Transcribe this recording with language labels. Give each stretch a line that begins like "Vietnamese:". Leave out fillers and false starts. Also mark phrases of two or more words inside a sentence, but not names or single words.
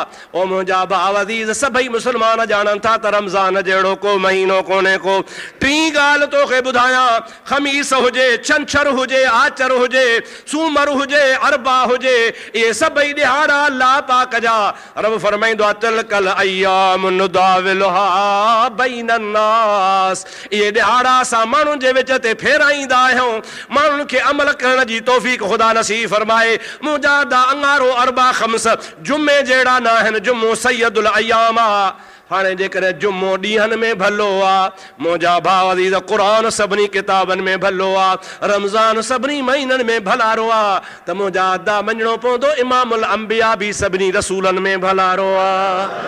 Sindhi: ओ मुंहिंजा भाउ अज़ीज़, सभई मुस्लमान ॼाणनि था त रमज़ान जहिड़ो को महीनो कोन्हे को। टीं ॻाल्हि तोखे ॿुधायां, ख़मीस हुजे, छंछरु हुजे, आचर हुजे, सूमर हुजे, अरबा हुजे, इहे सभई ॾिहाड़ा अल्लाह पाक जा। रब फरमाईंदो आहे,
Arabic: تلك الأيام نداولها بين الناس.
Sindhi: इहे ॾिहाड़ा असां माण्हुनि जे विच ते फेराईंदा आहियूं। माण्हुनि खे अमल करण जी तौफ़ीक़ ख़ुदा नसीब फरमाए। मुंहिंजा अंगारो अरबा ख़म्स जुमे जहिड़ा न आहिनि। जुमो
Arabic: سيد الأيام
Sindhi: आहे। हाणे जेकॾहिं जुमो ॾींहंनि में भलो आहे, मुंहिंजा भाउ अज़ीज़, क़ुरान सभिनी किताबनि में भलो आहे, रमज़ान सभिनी महीननि में भलारो आहे, त मुंहिंजा अदा मञिणो पवंदो
Arabic: إمام الأنبياء
Sindhi: बि सभिनी रसूलनि में भलारो आहे।